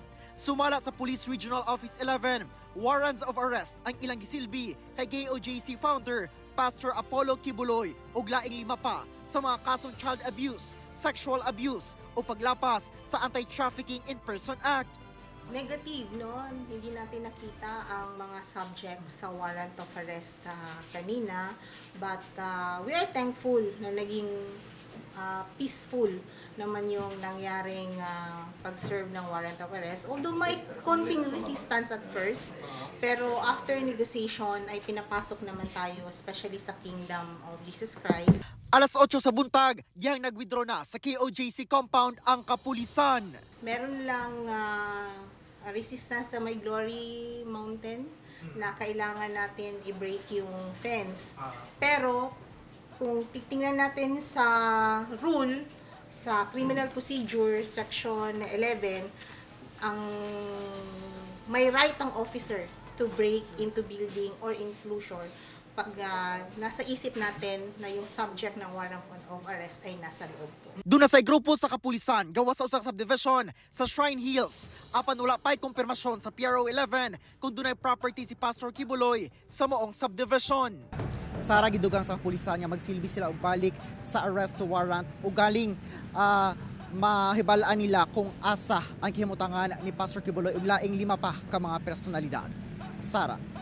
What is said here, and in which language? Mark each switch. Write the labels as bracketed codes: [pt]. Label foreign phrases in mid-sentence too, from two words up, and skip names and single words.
[ceb] Sumala sa Police Regional Office 11, [en] warrants of arrest [ceb] ang ilang gisilbi kay KOJC founder Pastor Apollo Kibuloy ug laing 5 pa sa mga kasong [en] child abuse, sexual abuse [ceb] o paglapas sa Anti-Trafficking in Person Act. [tl] Negative, no? Hindi natin nakita ang mga subjects sa [en] warrant of arrest [tl] kanina. [en] But we are thankful [tl] na naging peaceful naman yung nangyaring pag-serve ng [en] warrant of arrest. [tl] Although may konting resistance [en] at first, [tl] pero [en] after negotiation [tl] ay pinapasok naman tayo, especially sa Kingdom of Jesus Christ. [ceb] Alas 8 sa buntag, diyang nag-withdraw na sa KOJC compound ang kapulisan. [tl] Meron lang resistance sa may Glory Mountain na kailangan natin i-break yung fence. Pero kung titingnan natin sa rule, sa Criminal Procedure Section 11, ang may right ang [en] officer to break into building or enclosure [tl] pag nasa isip natin na yung subject ng [en] warrant of arrest [tl] ay nasa loob po. [ceb] Doon na sa grupo sa kapulisan, gawa sa usang subdivision sa Shrine Hills. Apan wala pa'y kumpirmasyon sa PRO 11 kung doon ay property si Pastor Kibuloy sa moong subdivision. Sara gidugang sa kapulisan nga magsilbi sila og balik sa [en] arrest warrant [ceb] o galing mahibalaan nila kung asa ang kihimutangan ni Pastor Kibuloy ug laing 5 pa ka mga personalidad. Sara.